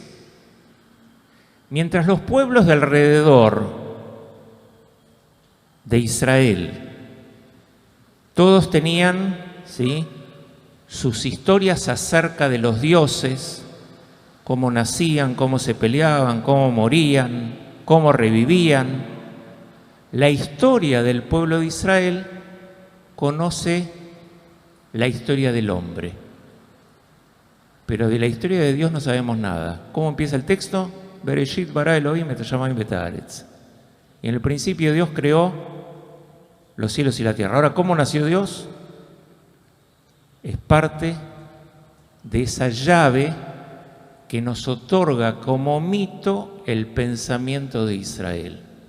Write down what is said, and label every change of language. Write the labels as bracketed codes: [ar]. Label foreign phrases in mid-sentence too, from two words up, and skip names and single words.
[es] Mientras los pueblos de alrededor de Israel, todos tenían, ¿sí?, sus historias acerca de los dioses, cómo nacían, cómo se peleaban, cómo morían, cómo revivían. La historia del pueblo de Israel conoce la historia del hombre, pero de la historia de Dios no sabemos nada. ¿Cómo empieza el texto? [he] בראשית ברא אלהים את השמים ואת הארץ. [es] Y en el principio Dios creó los cielos y la tierra. Ahora, ¿cómo nació Dios? Es parte de esa llave que nos otorga como mito el pensamiento de Israel.